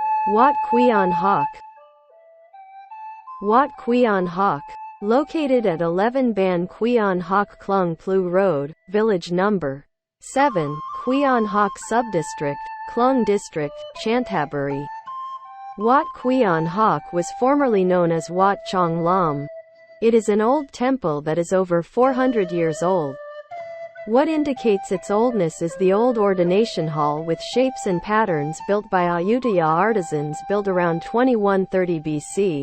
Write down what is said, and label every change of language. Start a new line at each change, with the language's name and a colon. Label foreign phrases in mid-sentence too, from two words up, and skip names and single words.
English: Wat Kwian Hak. Wat Kwian Hak. Located at 11 Ban Kwian Hak Klung Plu Road, Village Number 7, Kwian Hak Subdistrict, Klung District, Chanthaburi. Wat Kwian Hak was formerly known as Wat Chong Lam. It is an old temple that is over 400 years old. What indicates its oldness is the old ordination hall with shapes and patterns built by Ayutthaya artisans built around 2130 BC.